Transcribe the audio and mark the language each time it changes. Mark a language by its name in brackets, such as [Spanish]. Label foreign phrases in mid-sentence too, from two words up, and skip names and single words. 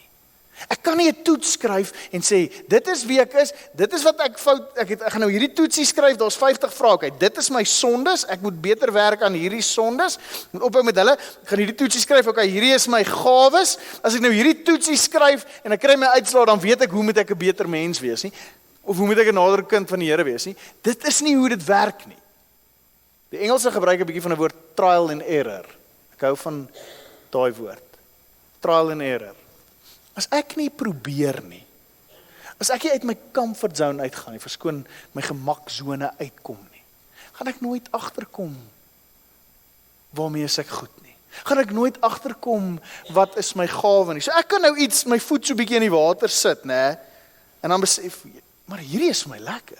[Afrikaans] Ek kan nie 'n toets skryf en sê, dit is wie ek is, dit is wat ek fout, ek gaan nou hierdie toetsie skryf, daar's 50 vrae, okay, dit is my sondes, ek moet beter werk aan hierdie sondes, moet ophou met hulle, ek gaan hierdie toetsie skryf, okay, hierdie is my gawes, as ek nou hierdie toetsie skryf, en ek kry my uitslae, dan weet ek hoe moet ek 'n beter mens wees nie, of hoe moet ek 'n nader kind van die Here wees nie, dit is nie hoe dit werk nie. Die Engelse gebruik 'n bietjie van 'n woord, [English] trial and error, [Afrikaans] ek hou van daai woord, [English] trial and error. [Afrikaans] As ek nie probeer nie, as ek nie uit my [English] comfort zone [Afrikaans] uitgaan nie, verskoon my gemaksone uitkom nie, gaan ek nooit agterkom waarmee is ek goed nie. Gaan ek nooit agterkom wat is my gawe nie. So ek kan nou iets, my voet so bietjie in die water sit, né? En dan besef, maar hierdie is vir my lekker.